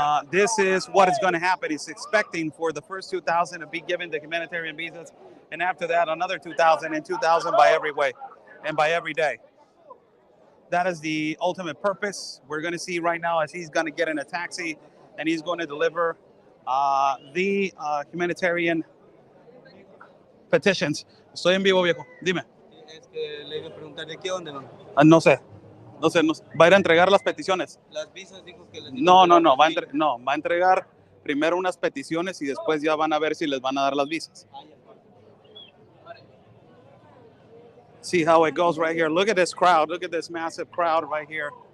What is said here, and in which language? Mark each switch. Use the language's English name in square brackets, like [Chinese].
[English] This is what is going to happen. He's expecting for the first 2,000 to be given the humanitarian visas, and after that, another 2,000 and 2,000 by every way and by every day. That is the ultimate purpose. We're going to see right now as he's going to get in a taxi and he's going to deliver the humanitarian petitions. [Spanish] Estoy en vivo, viejo. Dime. Es que le iba a preguntar de qué onda, ¿no? No sé. Va a ir a entregar las peticiones. Las visas dijo que les No. Va a entregar primero unas peticiones y después ya van a ver si les van a dar las visas. [English] See how it goes right here. Look at this crowd. Look at this massive crowd right here.